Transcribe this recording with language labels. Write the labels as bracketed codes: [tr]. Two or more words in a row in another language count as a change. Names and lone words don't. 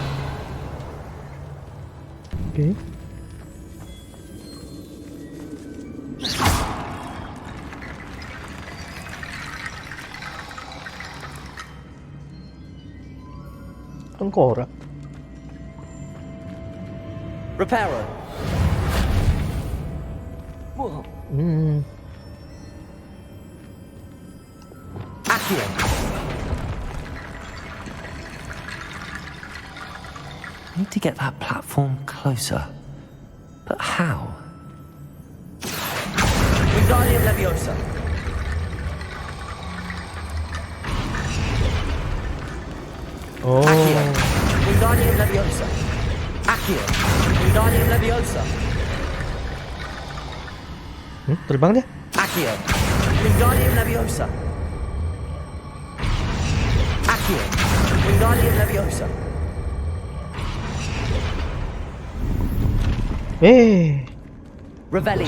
[id] Oke. Tengkorak. [la] Reparo! Accio! [en] Need to get that platform closer. But how? [la] Wingardium Leviosa! [en] Oh. [la] Accio! Wingardium Leviosa! Accio! Wingardium Leviosa! [id] Terbang dia. [la] Accio! Wingardium Leviosa! Accio! Wingardium Leviosa! Revelio!